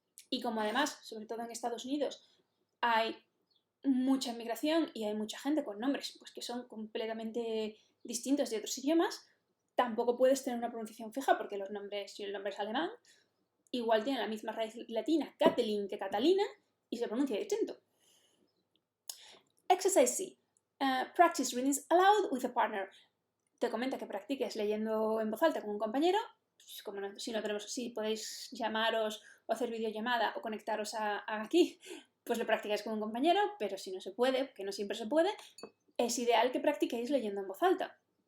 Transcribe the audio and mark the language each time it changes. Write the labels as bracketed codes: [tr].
[es] Y como además, sobre todo en Estados Unidos, hay mucha inmigración y hay mucha gente con nombres pues, que son completamente distintos de otros idiomas, tampoco puedes tener una pronunciación fija porque los nombres, si el nombre es alemán, igual tiene la misma raíz latina, Kathleen, que Catalina, y se pronuncia distinto. [en] Exercise C. Practice readings aloud with a partner. [es] Te comenta que practiques leyendo en voz alta con un compañero. Como si podéis llamaros o hacer videollamada o conectaros aquí, pues lo practicáis con un compañero, pero si no se puede, que no siempre se puede, es ideal que practiquéis leyendo en voz alta.